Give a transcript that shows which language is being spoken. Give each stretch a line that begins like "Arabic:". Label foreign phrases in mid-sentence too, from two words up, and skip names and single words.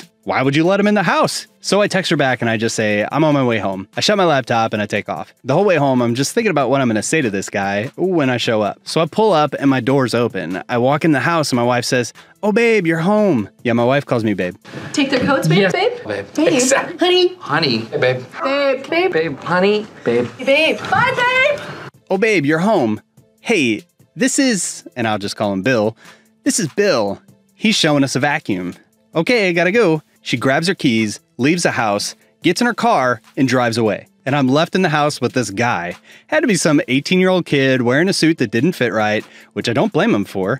English: Why would you let him in the house? So I text her back and I just say, I'm on my way home. I shut my laptop and I take off. The whole way home, I'm just thinking about what I'm gonna say to this guy when I show up. So I pull up and my door's open. I walk in the house and my wife says, oh babe, you're home. Yeah, my wife calls me babe. Take their coats, babe, Yes. babe? Babe. Babe. Exactly. Honey. Honey. Hey, babe. Babe. Babe. Babe. Honey. Babe. Babe. Bye, babe. Oh babe, you're home. Hey, this is, and I'll just call him Bill. This is Bill. He's showing us a vacuum. Okay, I gotta go. She grabs her keys, leaves the house, gets in her car, and drives away. And I'm left in the house with this guy. Had to be some 18-year-old kid wearing a suit that didn't fit right, which I don't blame him for.